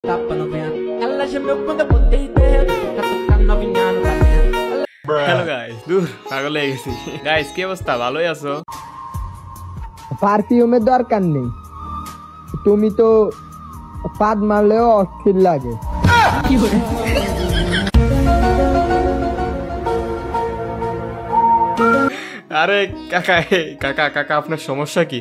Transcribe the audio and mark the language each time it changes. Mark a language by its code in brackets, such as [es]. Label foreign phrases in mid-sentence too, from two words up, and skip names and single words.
[pt] Tapa novinha, ela gemeu quando eu botei dentro. Catucando novinha no cabelo. [en] hello guys, [bn] দূর পাগল হয়ে গেছি। গাইস কি অবস্থা, ভালোই আছো? পারফিউমের দরকার নেই, তুমি তো পাদ মারলেও অস্থির লাগে। আরে কাকা, কাকা কাকা আপনার সমস্যা কি?